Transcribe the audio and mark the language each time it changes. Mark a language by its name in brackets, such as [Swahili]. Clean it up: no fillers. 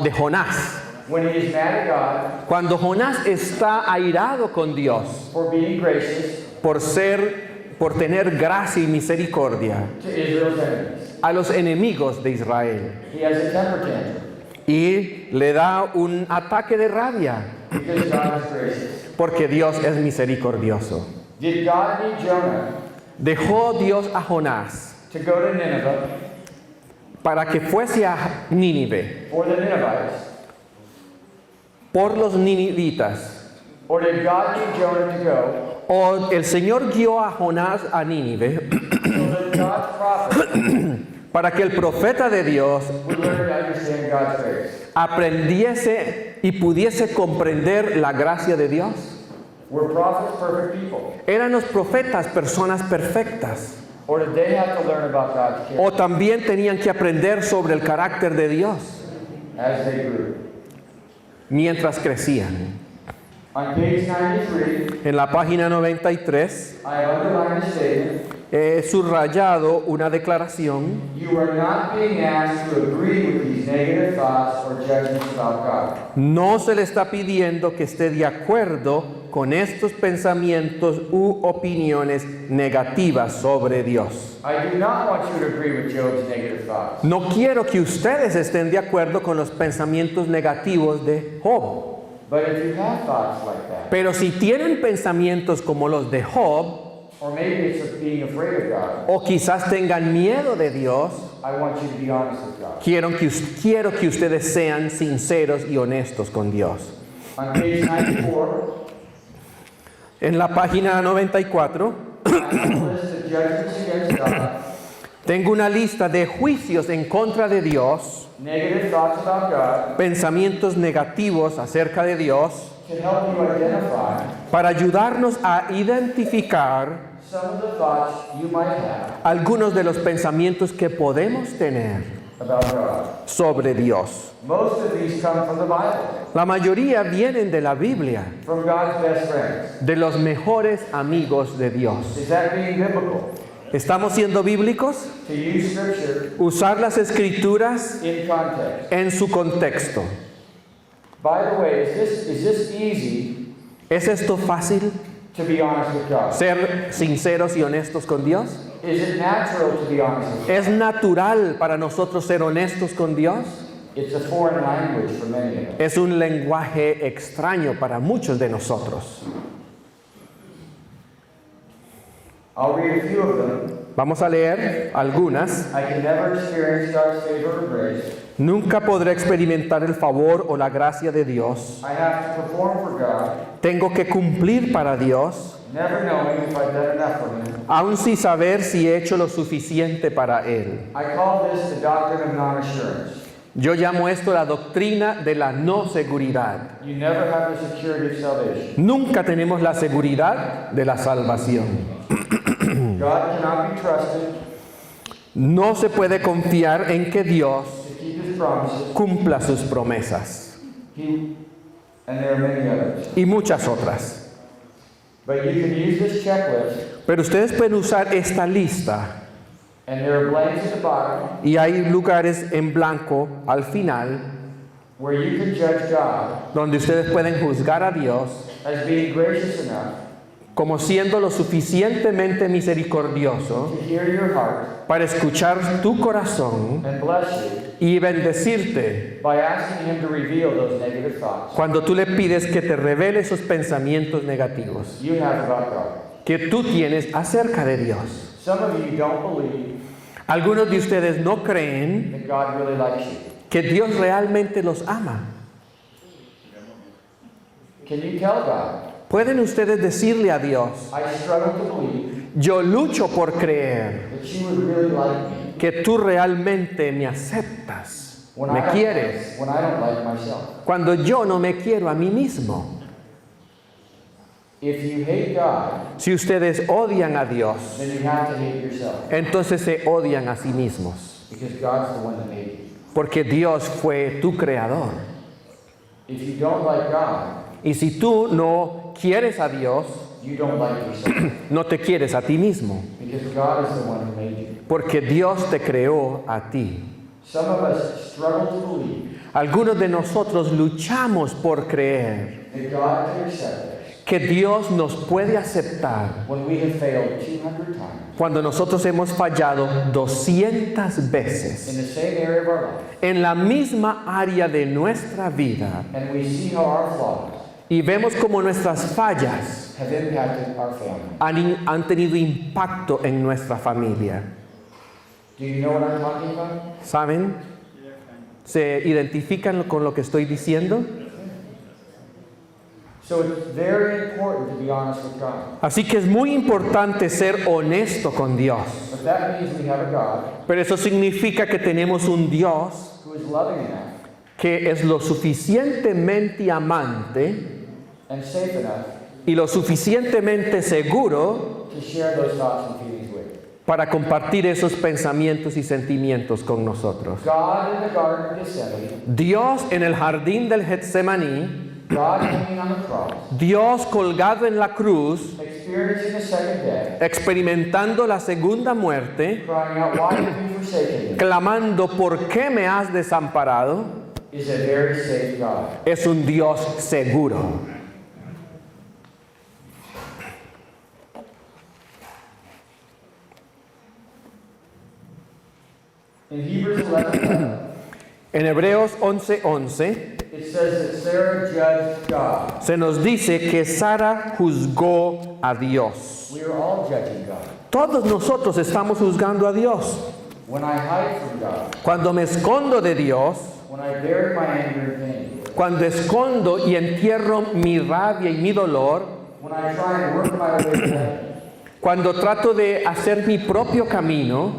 [Spanish] de Jonás. [English] When he is mad at God [Spanish] Cuando Jonás está airado con Dios [English] for being gracious [Spanish] por tener gracia y misericordia [English] to Israel's enemies. [Spanish] a los enemigos de Israel [English] He has a temper tantrum [Spanish] y le da un ataque de rabia [English] because God is gracious. [Spanish] porque Dios es misericordioso. [English] Did God need Jonah [Spanish] Dejó Dios a Jonás [English] to go to Nineveh [Spanish] para que fuese a Nínive [English] for the Ninevites? [Spanish] por los ninivitas. [English] Or did God need Jonah to go [Spanish] O el Señor guió a Jonás a Nínive [English] so that God's prophet [Spanish] para que el profeta de Dios [English] would learn to understand God's grace? [Spanish] aprendiese y pudiese comprender la gracia de Dios. [English] Were prophets perfect people? [Spanish] ¿Eran los profetas personas perfectas? [English] Or did they have to learn about God's character [Spanish] ¿O también tenían que aprender sobre el carácter de Dios [English] as they grew? [Spanish] mientras crecían? [English] On page 93, [Spanish] En la página 93 [English] I underlined a statement. [Spanish] he subrayado una declaración. [English] You are not being asked to agree with these negative thoughts thoughts or judgments about God. [Spanish] No se le está pidiendo que esté de acuerdo con estos pensamientos u opiniones negativas sobre Dios. [English] I do not want you to agree with Job's negative thoughts. [Spanish] No quiero que ustedes estén de acuerdo con los pensamientos negativos de Job. [English] But if you have thoughts like that, [Spanish] Pero si tienen pensamientos como los de Job, [English] or maybe it's of being afraid of God, [Spanish] o quizás tengan miedo de Dios, [English] I want you to be honest with God. [Spanish] quiero que ustedes sean sinceros y honestos con Dios. [English] On page 94, [Spanish] En la página 94 [English] I have a list of judgments against God, [Spanish] tengo una lista de juicios en contra de Dios, [English] negative thoughts about God, [Spanish] pensamientos negativos acerca de Dios, [English] to help you identify [Spanish] para ayudarnos a identificar [English] some of the thoughts you might have [Spanish] algunos de los pensamientos que podemos tener [English] about God. [Spanish] sobre Dios. [English] Most of these come from the Bible, [Spanish] La mayoría vienen de la Biblia, [English] from God's best friends. [Spanish] de los mejores amigos de Dios. [English] Is that being biblical? [Spanish] ¿Estamos siendo bíblicos? [English] To use Scripture [Spanish] Usar las escrituras [English] in context. [Spanish] en su contexto. [English] By the way, is this easy [Spanish] ¿Es esto fácil? [English] to be honest with God? [Spanish] ¿Ser sinceros y honestos con Dios? [English] Is it natural to be honest with God? [Spanish] ¿Es natural para nosotros ser honestos con Dios? [English] It's a foreign language for many of us. [Spanish] Es un lenguaje extraño para muchos de nosotros. [English] I'll read a few of them. [Spanish] Vamos a leer algunas. [English] I can never experience God's favor or grace. [Spanish] Nunca podré experimentar el favor o la gracia de Dios. [English] I have to perform for God, [Spanish] Tengo que cumplir para Dios, [English] never knowing if I've done enough for Him. [Spanish] aun sin saber si he hecho lo suficiente para Él. [English] I call this the doctrine of non-assurance. [Spanish] Yo llamo esto la doctrina de la no seguridad. [English] You never have the security of salvation. [Spanish] Nunca tenemos la seguridad de la salvación. [English] God cannot be trusted [Spanish] No se puede confiar en que Dios [English] to keep His promises. [Spanish] cumpla sus promesas [English] And there are many others. [Spanish] y muchas otras. [English] But you can use this checklist, [Spanish] Pero ustedes pueden usar esta lista [English] and there are blanks at the bottom [Spanish] y hay lugares en blanco al final [English] where you can judge God [Spanish] donde ustedes pueden juzgar a Dios [English] as being gracious enough [Spanish] como siendo lo suficientemente misericordioso [English] to hear your heart [Spanish] para escuchar tu corazón [English] and bless you [Spanish] y bendecirte [English] by asking Him to reveal those negative thoughts [Spanish] cuando tú le pides que te revele esos pensamientos negativos [English] you have about God. [Spanish] que tú tienes acerca de Dios. [English] Some of you don't believe [Spanish] Algunos de ustedes no creen [English] that God really likes you. [Spanish] que Dios realmente los ama. [English] Can you tell God, [Spanish] ¿Pueden ustedes decirle a Dios, [English] I struggle to believe [Spanish] yo lucho por creer [English] that you would really like me [Spanish] que tú realmente me aceptas, [English] when [Spanish] me quieres, [English] when I don't like myself? [Spanish] cuando yo no me quiero a mí mismo? [English] If you hate God, [Spanish] Si ustedes odian a Dios, [English] then you have to hate yourself [Spanish] entonces se odian a sí mismos, [English] because God's the one that made you. [Spanish] porque Dios fue tu creador. [English] If you don't like God, [Spanish] Y si tú no quieres a Dios, [English] you don't like yourself [Spanish] no te quieres a ti mismo, [English] because God is the one who made you. [Spanish] porque Dios te creó a ti. [English] Some of us struggle to believe [Spanish] Algunos de nosotros luchamos por creer [English] that God can accept us [Spanish] que Dios nos puede aceptar [English] when we have failed 200 times [Spanish] cuando nosotros hemos fallado 200 [English] in [Spanish] veces [English] the same area of our life, [Spanish] en la misma área de nuestra vida [English] and we see how our flaws [Spanish] y vemos como nuestras fallas [English] have impacted our family. [Spanish] han tenido impacto en nuestra familia. [English] Do you know what I'm talking about? [Spanish] ¿Saben? ¿Se identifican con lo que estoy diciendo? [English] So it's very important to be honest with God. [Spanish] Así que es muy importante ser honesto con Dios. [English] But that means we have a God [Spanish] Pero eso significa que tenemos un Dios [English] who is loving enough [Spanish] que es lo suficientemente amante [English] and safe enough [Spanish] y lo suficientemente seguro [English] to share those thoughts and feelings with. [Spanish] para compartir esos pensamientos y sentimientos con nosotros. [English] God in the Garden of Gethsemane, [Spanish] Dios en el jardín del Getsemaní, [English] God hanging on the cross, [Spanish] Dios colgado en la cruz, [English] experiencing the second death, [Spanish] experimentando la segunda muerte, [English] crying out, why have you forsaken me? [Spanish] clamando, ¿por qué me has desamparado? [English] is a very safe God. [Spanish] Es un Dios seguro. [English] In Hebrews 11, [Spanish] En Hebreos 11:11 [English] it says that Sarah judged God. [Spanish] se nos dice que Sara juzgó a Dios. [English] We are all judging God. [Spanish] Todos nosotros estamos juzgando a Dios. [English] When I hide from God, [Spanish] Cuando me escondo de Dios, [English] when I bury my anger and pain, [Spanish] cuando escondo y entierro mi rabia y mi dolor, [English] when I try and work my way to heaven, [Spanish] cuando trato de hacer mi propio camino,